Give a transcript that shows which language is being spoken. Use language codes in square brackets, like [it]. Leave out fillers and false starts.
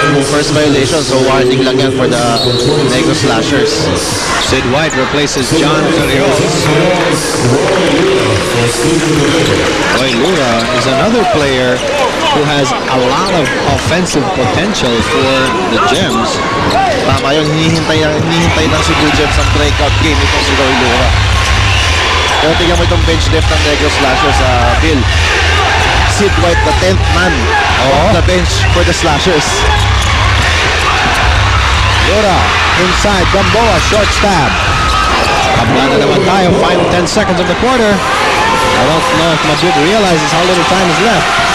[en] First violation, so warning [tl] lang yan [en] for the Negros Slashers. Sid White replaces John Ferriols. Roy Lura is another player who has a lot of offensive potential for the Gems. [tl] Tama yun, hinihintay ng Cebu Gems ang breakout game itong si Roy Lura. Pero tingnan mo itong bench depth ng Negros Slashers, Bill. [en] Sid White, the 10th man on the bench for the Slashers. Lura inside, Gamboa, short stab. [tl] Kabla na naman tayo, [en] final 10 seconds of the quarter. I don't know if Madrid realizes how little time is left.